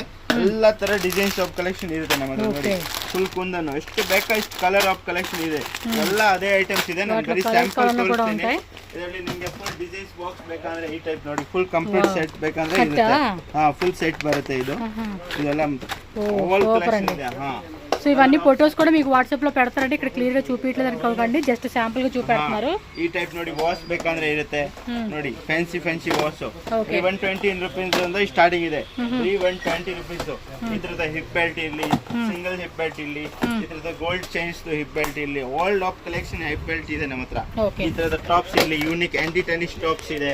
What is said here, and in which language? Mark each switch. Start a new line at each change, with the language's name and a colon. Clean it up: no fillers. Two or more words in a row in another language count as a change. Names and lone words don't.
Kannada: ಎಲ್ಲಾ ತರ
English: designs of collection
Kannada: ಇರುತ್ತೆ ನಮ್ಮ ಹತ್ರ ನೋಡಿ. ಫುಲ್ ಕುಂದನ್ ಎಷ್ಟು ಬೇಕಾ ಇಷ್ಟು
English: colour of collection
Kannada: ಇದೆ. ಎಲ್ಲ ಅದೇ ಐಟಮ್ಸ್ ಇದೆ. ನಾನು ಬರೀ ಸ್ಯಾಂಪಲ್ ತೋರಿಸ್ತೀನಿ. ಇದರಲ್ಲಿ ನಿಮ್ಗೆ
English: full designs box
Kannada: ಬೇಕಂದ್ರೆ ಈ ಟೈಪ್ ನೋಡಿ.
English: full complete set
Kannada: ಬೇಕಂದ್ರೆ ಇರುತ್ತೆ.
English: full set
Kannada: ಬರುತ್ತೆ. ಇದೆಲ್ಲ
English: all collection
Kannada: ಇದೆ.
Telugu: సో ఇవన్నీ ఫొటోస్ కూడా మీకు వాట్సాప్ లో పెడతారంటే ఇక్కడ క్లియర్ గా చూపించలేదు అనుకోకండి,
English: just sample
Telugu: గా చూపెడుతున్నారు. ఈ టైప్
Kannada: ನೋಡಿ ವಾಶ್ ಬೇಕಂದ್ರೆ ಇರುತ್ತೆ ನೋಡಿ.
English: fancy wash
Kannada: 120 rupees ಇಂದ ಸ್ಟಾರ್ಟಿಂಗ್ ಇದೆ. 120 rupees. ಇದರದ
English: hip belt
Kannada: ಇರ್ಲಿ,
English: single hip belt
Kannada: ಇರ್ಲಿ, ಇದರದ
English: gold chains hip belt
Kannada: ಇರ್ಲಿ,
English: all of collection hip belt
Kannada: ಇದೆ ನಮ್ಮ ಹತ್ರ. ಈ ತರದ ಟಾಪ್ಸ್ ಇರ್ಲಿ,
English: unique anti tennis tops
Kannada: ಇದೆ.